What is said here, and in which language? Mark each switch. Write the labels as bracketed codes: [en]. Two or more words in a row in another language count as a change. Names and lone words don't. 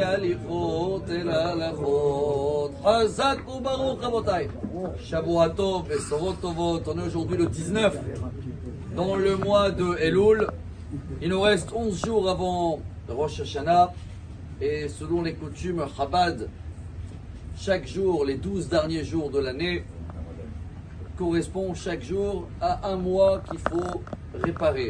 [he] ההליכות אל ההלכות. חזק וברוך רבותיי. שבוע טוב בשורות טובות. [fr] On est aujourd'hui le 19 dans le mois de Elul. Il nous reste 11 jours avant Rosh Hashanah. Et selon les coutumes Chabad, chaque jour, les 12 derniers jours de l'année, correspond chaque jour à un mois qu'il faut réparer.